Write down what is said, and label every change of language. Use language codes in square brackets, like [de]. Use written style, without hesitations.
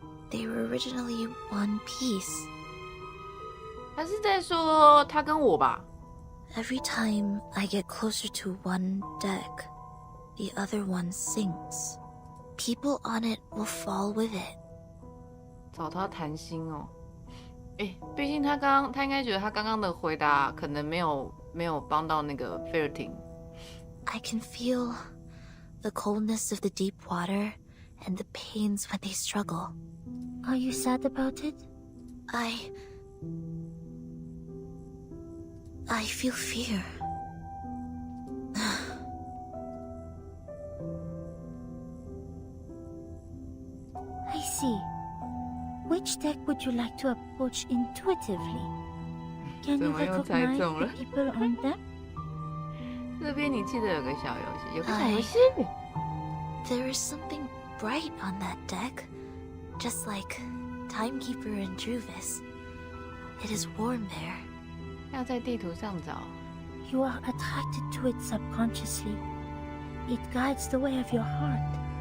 [en] They were originally one piece. [zh] 他是在说他跟我吧？ [en] Every time I get closer to one deck, the other one sinks. People on it will fall with it. [zh] 找他谈心哦。毕竟他应该觉得他刚刚的回答可能没有帮到那个菲尔廷。 [en] I can feel the coldness of the deep water and the pains when they struggle. Are you sad about it? I feel fear. I see. Which deck would you like to approach intuitively? Can you recognize the people on them? [zh] 这邊你記得有個小遊戲， [en] There is something bright on that deck, just like Timekeeper and Druvis. It is warm there. [zh] 要在地圖上找。 [en] You are attracted to it subconsciously. It guides the way of your heart.